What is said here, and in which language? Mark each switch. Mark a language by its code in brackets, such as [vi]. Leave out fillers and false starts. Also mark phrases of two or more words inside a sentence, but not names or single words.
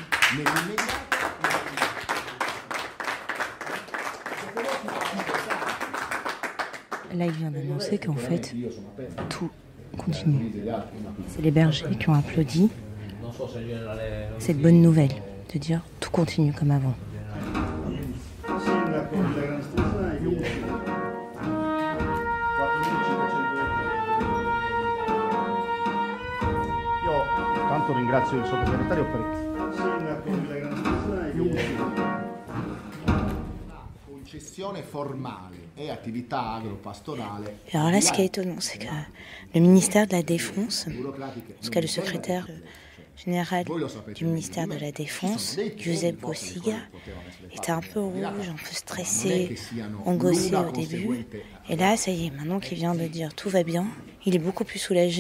[fr] Là, il vient d'annoncer qu'en fait, tout continue. C'est les bergers qui ont applaudi cette bonne nouvelle, de dire tout continue comme avant. [it] Tanto ringrazio il sottosegretario per concessione formale et attività agropastorale. [fr] Alors là, ce qui est étonnant, c'est que le ministère de la Défense, en tout cas le secrétaire général du ministère de la Défense, Giuseppe Cossiga, était un peu rouge, un peu stressé, angoissé au début. Et là, ça y est, maintenant qu'il vient de dire tout va bien, il est beaucoup plus soulagé.